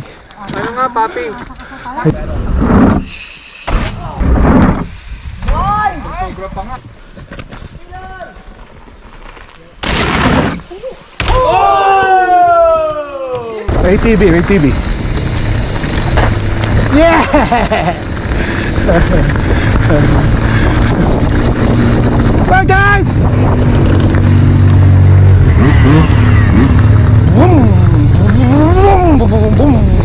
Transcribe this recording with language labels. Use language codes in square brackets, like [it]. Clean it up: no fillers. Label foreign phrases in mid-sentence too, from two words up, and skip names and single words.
[war] Ano nga, papi? Sobra pa nga. MTB, MTB. [en] Yeah! Bye, guys! Boom, boom, boom, boom, boom.